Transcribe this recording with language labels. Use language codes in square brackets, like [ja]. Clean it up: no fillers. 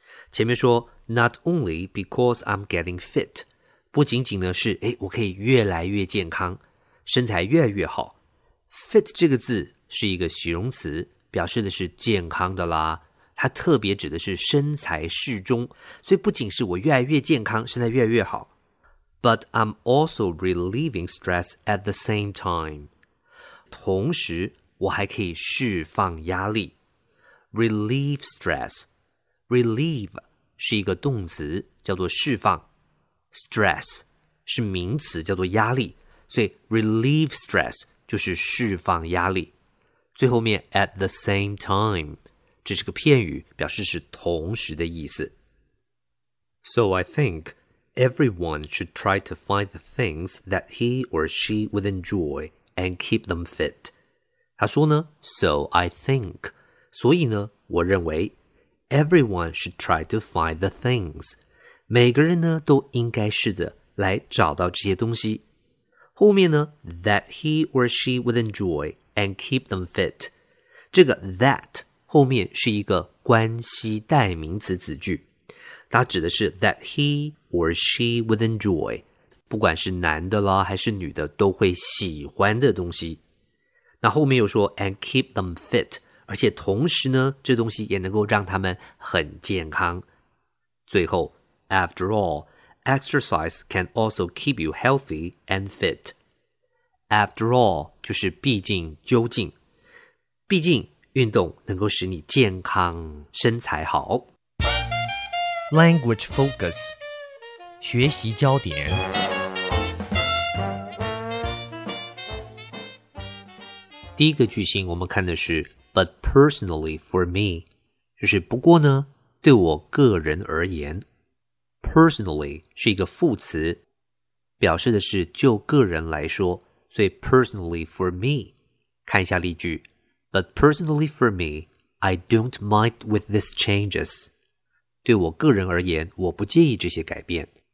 [zh] 前面说 [en] Not only because I'm getting fit, [zh] 不仅仅呢是我可以越来越健康，身材越来越好。 Fit 这个字是一个形容词，表示的是健康的啦，它特别指的是身材适中，所以不仅是我越来越健康，身材越来越好。 [en] But I'm also relieving stress at the same time. [zh] 同时我还可以释放压力。 [en] Relieve stress. Relieve. [zh] 是一个动词叫做释放， stress 是名词叫做压力，所以 [en] relieve stress [zh] 就是释放压力。最后面 at the same time 这是个片语，表示是同时的意思。 [en] So I think everyone should try to find the things that he or she would enjoy and keep them fit. [zh] 他说呢 [en] So I think, [zh] 所以呢我认为 [en] Everyone should try to find the things. [zh] 每个人呢都应该试着来找到这些东西。后面呢 [en] that he or she would enjoy and keep them fit. [zh] 这个 that 后面是一个关系代名词子句，它指的是 [en] that he or she would enjoy, [zh] 不管是男的啦还是女的都会喜欢的东西。那后面又说 [en] and keep them fit, [zh] 而且同时呢这东西也能够让他们很健康。最后 [en] After all, exercise can also keep you healthy and fit. After all, [zh] 就是毕竟究竟。毕竟运动能够使你健康身材好。 [en] Language focus, [zh] 学习焦点。第一个句型我们看的是 [en] But personally for me, [zh] 就是不过呢对我个人而言。 Personally 是一个副词，表示的是就个人来说，所以 [en] personally for me, [zh] 看一下例句。 [en] But personally for me, I don't mind with these changes. [zh] 对我个人而言，我不介意这些改变。